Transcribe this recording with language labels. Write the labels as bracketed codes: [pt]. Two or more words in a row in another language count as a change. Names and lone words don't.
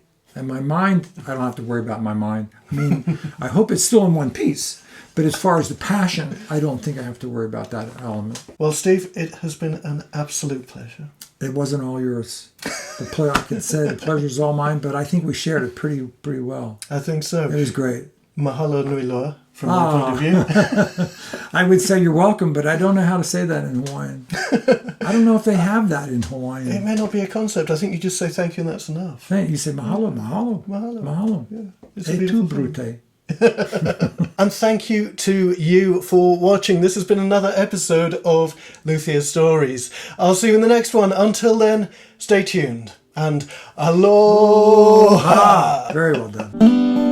[en] And my mind, I don't have to worry about my mind. I hope it's still in one piece. But as far as the passion, I don't think I have to worry about that element. Well, Steve, it has been an absolute pleasure. It wasn't all yours. I can say the pleasure's all mine, but I think we shared it pretty well. I think so. It was great. [haw] Mahalo nui loa, [en] from my point of view. I would say you're welcome, but I don't know how to say that in Hawaiian. I don't know if they have that in Hawaiian. It may not be a concept. I think you just say thank you and that's enough. You say [haw] mahalo, mahalo. [en] Mahalo. Mahalo. Yeah. [la] E tu, Brute. [en] And thank you to you for watching. This has been another episode of Luthier Stories. I'll see you in the next one. Until then, stay tuned. And aloha! Very well done.